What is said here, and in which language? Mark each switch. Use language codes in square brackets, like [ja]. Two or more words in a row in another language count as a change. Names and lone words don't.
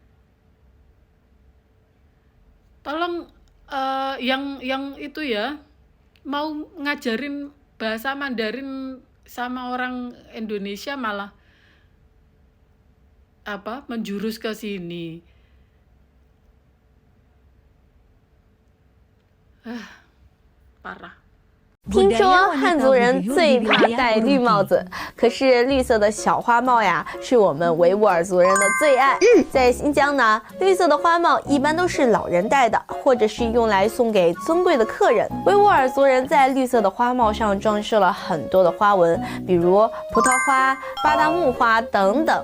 [id] Tolong yang itu ya, mau ngajarin bahasa Mandarin sama orang Indonesia malah menjurus ke sini. Parah. [zh] 听说汉族人最怕戴绿帽子，可是绿色的小花帽呀，是我们维吾尔族人的最爱。在新疆呢，绿色的花帽一般都是老人戴的，或者是用来送给尊贵的客人。维吾尔族人在绿色的花帽上装饰了很多的花纹，比如葡萄花、巴达木花等等。